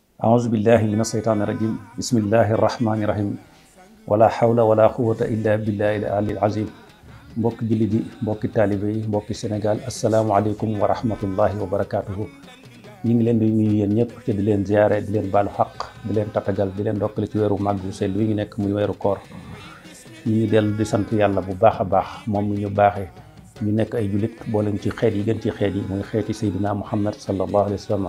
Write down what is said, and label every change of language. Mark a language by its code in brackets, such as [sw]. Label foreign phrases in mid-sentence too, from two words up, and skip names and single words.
[ar] أعوذ بالله من الشيطان الرجيم بسم الله الرحمن الرحيم ولا حول ولا قوة إلا بالله العلي العظيم [wo] mbokki jullit yi mbokki taalibe yi mbokki Sénégal [ar] السلام عليكم ورحمة الله وبركاته. [wo] ñu ngi leen di nuyu yéen ñëpp te di leen ziyaare di leen baalu xaq di leen tatagal di leen dokkale ci weeru màgg bu sell wi ñu nekk muy weeru koor. ñu ngi dellu di sant yàlla bu baax a baax moom mu ñu baaxee ñu nekk ay jullit boole ci xeet yi gën ci xeet yi muy xeeti Seydina Muhammad [ar] صلى الله عليه وسلم.